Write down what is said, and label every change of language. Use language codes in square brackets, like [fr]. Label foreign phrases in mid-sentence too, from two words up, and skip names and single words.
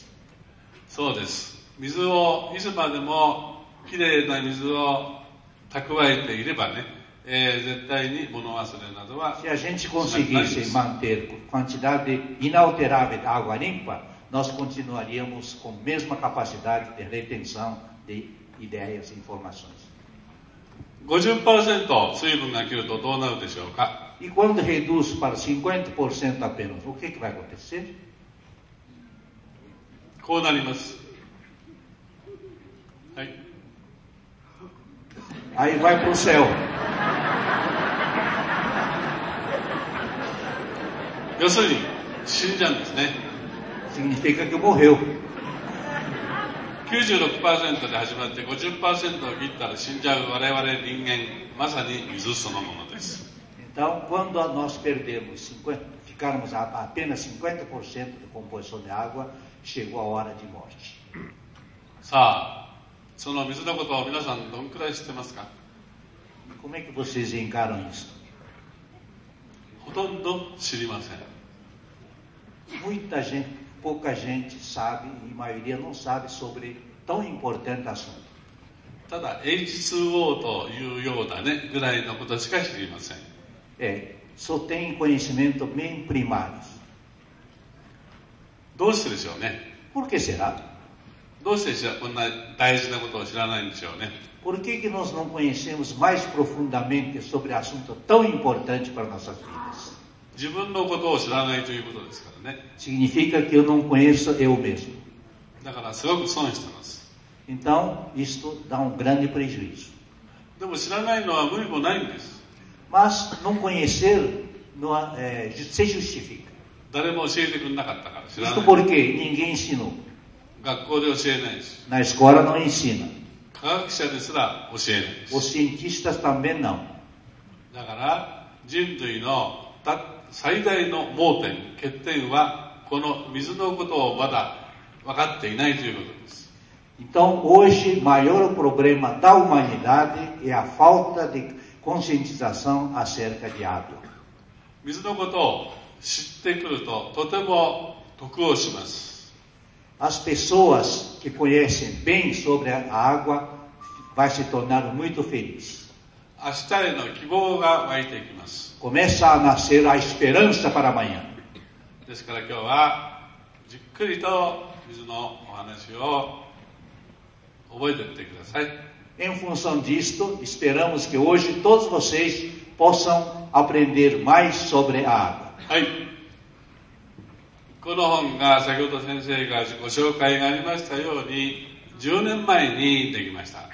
[ja] そうです。水をいつまでもきれいな水を蓄えていればね、 絶対に物忘れなどは [pt] Se a gente conseguisse manter quantidade inalterável de água limpa, nós continuaríamos com a mesma capacidade de retenção de ideias e informações. [ja] 50% 水分が切るとどうなるでしょうか。 [pt] E quando reduz para 50% apenas, o que vai acontecer? [ja] こうなります。はい。 [pt] Aí vai para o céu. [ja] 要するに死んじゃうんですね。 [pt] Significa que morreu. [ja] 96% で始まって 50% を切ったら死んじゃう我々人間、まさに水そのものです。 [pt] Então, quando nós perdemos ficarmos a apenas 50% de composição de água, chegou a hora de morte. [ja] さあ、その水のことを皆さんどんくらい知ってますか？ [pt] Como é que vocês encaram isso? [ja] ほとんど知りません。 [pt] Muita gente, pouca gente sabe, e a maioria não sabe sobre tão importante assunto. [ja] ただ H2O というようだねぐらいのことしか知りません。 [pt] Só tem conhecimento bem primário. [ja] どうしてでしょうね。 [pt] Por que será? [ja] どうしてこんな大事なことを知らないんでしょうね。 [pt] Por que nós não conhecemos mais profundamente sobre assunto tão importante para nossas vidas? [ja] 自分のことを知らないということですからね。 [pt] Significa que eu não conheço eu mesmo. [ja] だからすごく損してます。 [pt] Então, isto dá grande prejuízo. [ja] でも知らないのは無理もないんです。 [pt] Mas não conhecer não, se justifica. [ja] 誰も教えてくれなかったから知らない。 [pt] Isto porque ninguém ensinou. [ja] 学校で教えないし。 [pt] Na escola não ensina. [ja] 科学者ですら教えないです。 [pt] Os cientistas também não. [ja] だから人類の最大の盲点、欠点はこの水のことをまだ分かっていないということです。 [pt] Então, hoje, maior problema da humanidade é a falta de conscientização acerca de água. [ja] 水のことを知ってくるととても得をします。 [pt] As pessoas que conhecem bem sobre a água vai se tornar muito feliz. [ja] 明日への希望が湧いてきます。 [pt] Começa a nascer a esperança para amanhã. [ja] ですから今日はじっくりと水のお話を覚えていってください。 [pt] Em função disto, esperamos que hoje todos vocês possam aprender mais sobre a água. [ja] はい。この本が先ほど先生がご紹介がありましたように10年前にできました。